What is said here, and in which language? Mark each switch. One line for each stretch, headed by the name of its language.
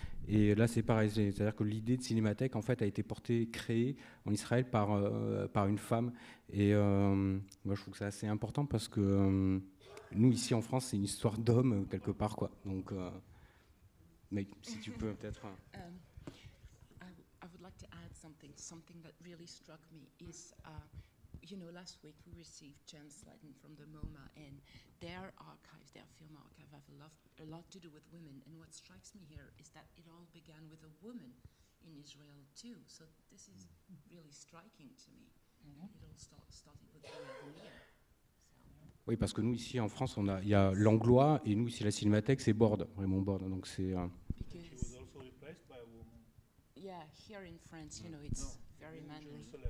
French: Et là c'est pareil, c'est-à-dire que l'idée de Cinémathèque en fait a été créée en Israël par une femme, et moi je trouve que c'est assez important parce que nous ici en France c'est une histoire d'homme quelque part quoi, donc mais si tu peux peut-être.
English: I would like to add something that really struck me is, last week we received Jen Sladden from the MoMA, and their archives, their film archive, have a lot to do with women. And what strikes me here is that it all began with a woman in Israel too. So this is really striking to me. It all started with Leah.
French: Oui, parce que nous ici en France, il y a l'anglois, et nous ici la Cinémathèque, c'est Borde, vraiment Borde. Donc c'est.
English: She was also replaced by a woman. Yeah, here in France, it's very manly.